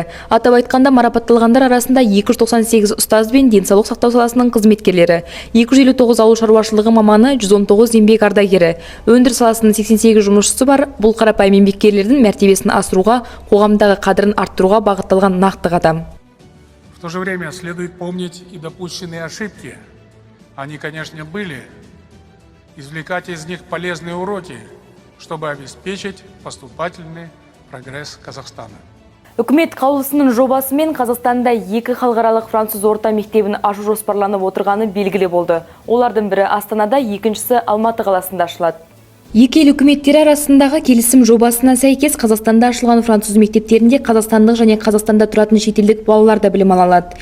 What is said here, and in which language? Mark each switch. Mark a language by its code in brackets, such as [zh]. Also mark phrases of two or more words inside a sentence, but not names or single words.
[kk] Атап айтқанда марапатталғандар арасында 298 ұстаз бен денсаулық сақтау саласының қызметкерлері, 259 ауыл шаруашылығы маманы, 119 еңбек ардагері, өндіріс саласының 88 жұмысшысы бар. Бұл қарапайым еңбеккерлердің мәртебесін асыруға, қоғамдағы қадірін арттыруға бағытталған нақты қадам. [ru] В то же время следует помнить и допущенные ошибки. Они, конечно, были. Извлекать из них полезные уроки, чтобы обеспечить поступательный прогресс Казахстана. [kk] Үкімет қаулысының жобасымен Қазақстанда 2 халықаралық француз орта мектебін ашу жоспарланып отырғаны белгілі болды. Олардың бірі Астанада, екіншісі Алматы қаласында ашылады. Екі ел үкіметтері арасындағы келісім жобасына сәйкес Қазақстанда ашылған француз мектептерінде қазақстандық және Қазақстанда тұратын шетелдік балалар да білім ала алады.